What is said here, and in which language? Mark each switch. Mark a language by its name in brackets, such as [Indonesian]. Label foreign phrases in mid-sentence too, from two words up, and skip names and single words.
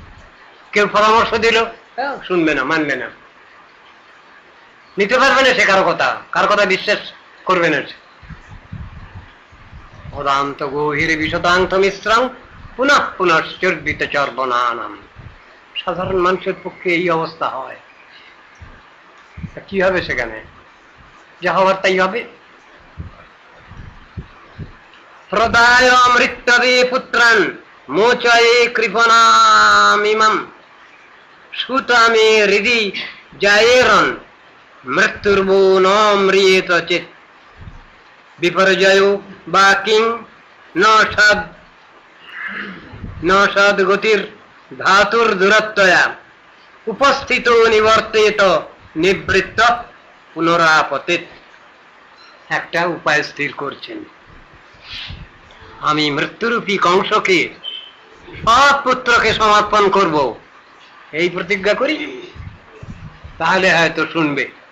[Bangla] কেউ পরামর্শ দিল, শুনবে না, মানবে না, নিতে পারবে না সে কারো কথা বিশ্বাস করবে না। [Sanskrit] অদান্ত গভীর বিশদান্ত মিশ্রং পুনঃ পুনশ্চর্বিত চর্বনানাম। [Bangla] সাধারণ মানুষের পক্ষে এই অবস্থা হয়, কি হবে সেখানে? যা হওয়ার তাই হবে। [Sanskrit] প্রদায় মৃত্যবে পুত্রান মোচয়ে কৃপণামিমম সুতামে হৃদি জায়েরন মৃত্যুর্বো ন ম্রিয়েত চিত বিপর্যয় বা কিং ন সদ গতির ধাতুর দূরত্বয়া উপস্থিত নিবর্তিত নিবৃত্ত পুনরাপতিত। [Bangla] একটা উপায় স্থির করছেন, আমি মৃত্যুরূপী কংসকে সৎ পুত্রকে সমর্পণ করব, এই প্রতিজ্ঞা করি, তাহলে হয়তো শুনবে।